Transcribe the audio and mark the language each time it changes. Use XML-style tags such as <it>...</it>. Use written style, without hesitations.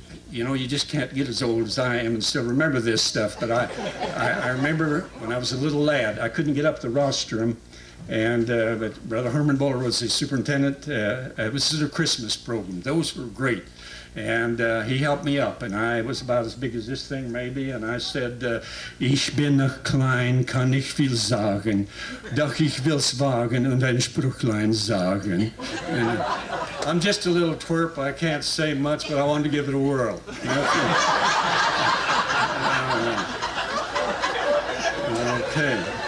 <en>You just can't get as old as I am and still remember this stuff, but I remember when I was a little lad, I couldn't get up the rostrum, and but Brother Herman Buller was the superintendent. It was a Christmas program. Those were great. And he helped me up, and I was about as big as this thing maybe, and I said,</en> <de>Ich bin noch klein, kann nicht viel sagen, doch ich will's wagen und ein Sprüchlein sagen.</de> <en>And, I'm just a little twerp, I can't say much, but I wanted to give it a whirl. Okay.</en>